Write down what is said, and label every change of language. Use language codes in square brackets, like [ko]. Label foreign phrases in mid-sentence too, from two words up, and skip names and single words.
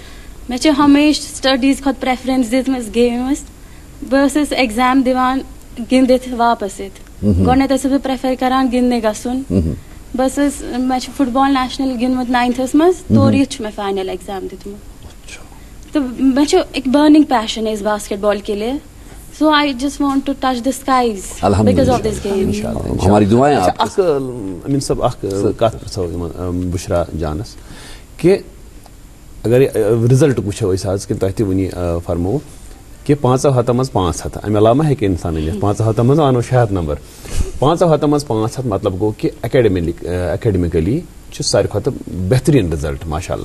[ks] مےٚ چھِ ہمیشہِ سٹڈیٖز کھۄتہٕ پریفرنس دِژمٕژ گیمہِ. بہٕ ٲسٕس ایگزام دِوان گِنٛدِتھ واپس یِتھ. گۄڈٕنیتھ ٲسٕس بہٕ پریفر کران گِنٛدنہِ گژھُن. بہٕ ٲسٕس، مےٚ چھُ فٹ بال نیشنل گِنٛدمُت 9th منٛز، تورٕ یِتھ چھُ مےٚ [en] final exam [ks] دیُتمُت. تہٕ مےٚ چھُ [ur] ایک [en] burning passion [ur] اس باسکٹ بال کے لیے. [en] So I just want to touch the skies because of this game. [ur] ہماری دعائیں آپ. [ks] اکھ امین صاحب اکھ کتھ پرژھو یِمن بشرا جانس کہ اگر رِزلٹ وٕچھو أسۍ آز کہِ تۄہہِ تہِ وٕنی فرموو کہ 500 منٛز 500، امہِ علاوٕ ما ہیٚکہِ انسان أنِتھ. 500 منٛز انو 600 نمبر. 500 منٛز 500 مطلب گوٚو کہ ایکیڈمکلی چھُ ساروی کھۄتہٕ بہتریٖن رِزلٹ [ar] ماشاء اللہ.